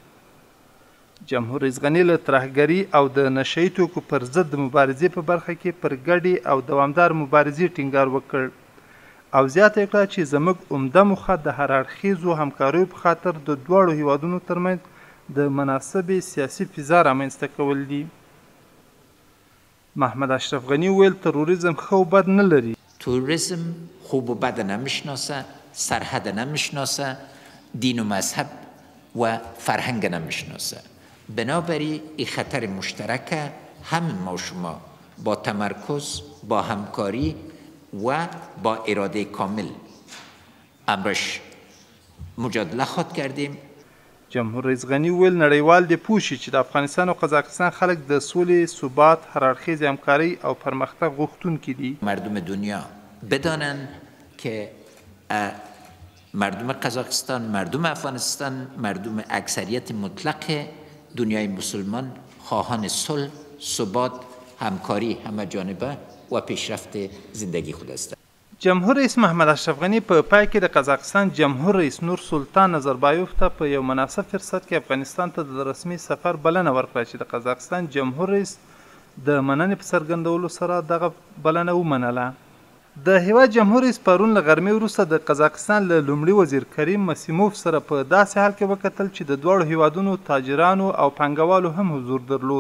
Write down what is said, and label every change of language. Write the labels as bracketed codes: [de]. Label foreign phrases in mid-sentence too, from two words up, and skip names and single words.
[ps] جمهور رئیس غني له ترهګري او د نشه یي توکو پر ضد د مبارزې په برخه کې پر ګډې او دوامدار مبارزې ټینګار وکړ او زیاته یې کړه چې زموږ عمده موخه د هر اړخیزو همکاریو په خاطر د دواړو هیوادونو ترمنځ د مناسبې سیاسي فضا رامنځته کول دي. محمد اشرف غنی ویل تروریزم ښه و بد نه لري. [fa] تروریسم خوب و بد نمیشناسه، سرحد نمیشناسه، دین و مذهب و فرهنگ نمیشناسه. بنابراین این خطر مشترکه همه ما شما با تمرکز، با همکاری و با اراده کامل امرش مجادله خود کردیم. [ps] جمهور رئیس غنی ویل نړیوال دې پوه شي چې د افغانستان او قزاقستان خلک د سولې، ثبات، هراړخیزې همکارۍ او پرمختګ غوښتونکي دي. [fa] مردم دنیا بدانند که مردم قزاقستان، مردم افغانستان، مردم اکثریت مطلق دنیای مسلمان خواهان صلح، ثبات، همکاری همه جانبه و پیشرفت زندگی خود است. [ps] جمهور رئیس محمد اشرف غنی په پای کې د قزاقستان جمهور رئیس نور سلطان نظربایوف ته په یو مناسب فرصت کې افغانستان ته د رسمي سفر بلنه ورکړه چې د قزاقستان جمهور رئیس د مننې په څرګندولو سره دغه بلنه ومنله. د هیواد جمهور رئیس پرون له غرمې وروسته د قزاقستان له لومړي وزیر کریم مسیموف سره په داسې حال کې وکتل چې د دواړو هیوادونو تاجرانو او پانګوالو هم حضور درلود.